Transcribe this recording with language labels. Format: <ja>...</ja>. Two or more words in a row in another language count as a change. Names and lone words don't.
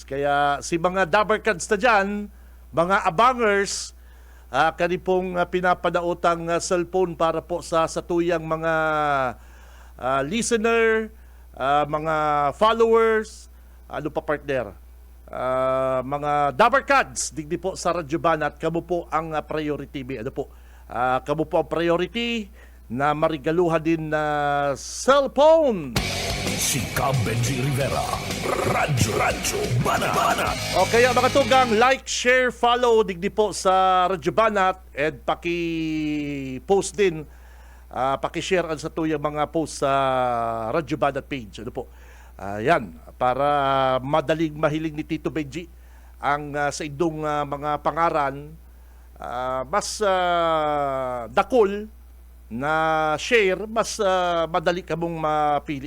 <bik>Kaya si mga Dabarkads na dyan, mga abangers, kani pong pinapadaotang cellphone para po sa satuyang mga listener, mga followers, ano pa partner, mga Dabarkads, digdi po sa Radyo Banat, kamo po ang priority. Ano po? Kamo po ang priority na marigaluhan din na cellphone. Si Cab Benji Rivera. Radyo Banat. O kaya mga tugang,</bik> <en>like, share, follow</en> <bik>digdi po sa Radyo Banat and paki-post din, paki-share sa tuyang mga post sa Radyo Banat page. Ano po? Yan, para madaling mahiling ni Tito Benji ang sa indong mga pangaran, mas dakol na share, mas madali ka mong mapili.</bik>